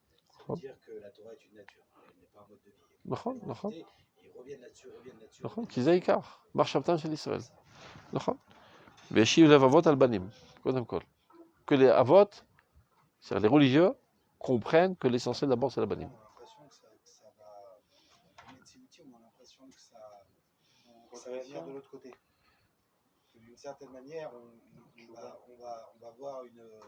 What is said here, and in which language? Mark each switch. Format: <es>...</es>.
<fr>Ça veut dire que la Torah est une nature, elle n'est pas un mode de vie. Ils reviennent là-dessus.</fr> <he>כי זה העיקר, מחשבתם של ישראל. נכון? והשיב לבבות על בנים, קודם כל.</he> <fr>Que les avot, c'est-à-dire les religieux, comprennent que l'essentiel d'abord c'est la banim. On a l'impression que ça va. On a l'impression que ça va venir de l'autre côté. D'une certaine manière, on va voir une.</fr>